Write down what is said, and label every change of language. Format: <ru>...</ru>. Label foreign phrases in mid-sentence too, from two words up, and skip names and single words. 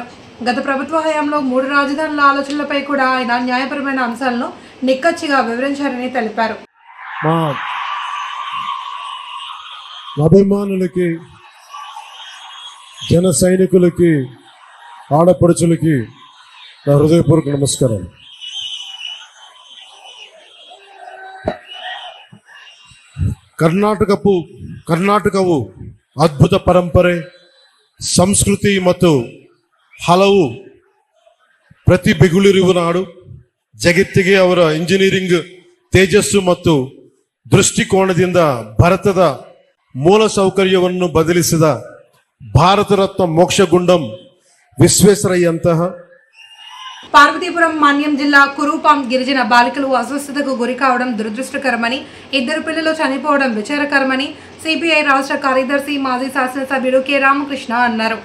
<te>గత ప్రభుత్వ హయాంలో 3 రాజధానుల ఆలోచనలపై కూడా ఆయన న్యాయపరమైన అంశాలను నిక్కచ్చిగా వివరించారని తెలిపారు. అభిమానులకి, జన సైనికులకి, ఆడపడుచులకి నా హృదయపూర్వక నమస్కారం.</te> <kn>ಕರ್ನಾಟಕವು ಅದ್ಭುತ ಪರಂಪರೆ, ಸಂಸ್ಕೃತಿ ಮತ್ತು ಹಲವು ಪ್ರತಿಭೆಗಳಿರುವ ನಾಡು. ಜಗತ್ತಿಗೆ ಅವರ ಇಂಜಿನಿಯರಿಂಗ್ ತೇಜಸ್ಸು ಮತ್ತು ದೃಷ್ಟಿಕೋನದಿಂದ ಭಾರತದ ಮೂಲ ಸೌಕರ್ಯವನ್ನು ಬದಲಿಸಿದ భారత రత్న మోక్షగుండం విశ్వేశ్వరయ్యంತಹ.</kn> <te>పార్వతీపురం మన్యం జిల్లా కురూపాం గిరిజన బాలికలు అస్వస్థతకు గురి కావడం దురదృష్టకరమని, 2 పిల్లలు చనిపోవడం విచారకరమని సిపిఐ రాష్ట్ర కార్యదర్శి మాజీ శాసనసభ్యుడు కె రామకృష్ణ అన్నారు.</te>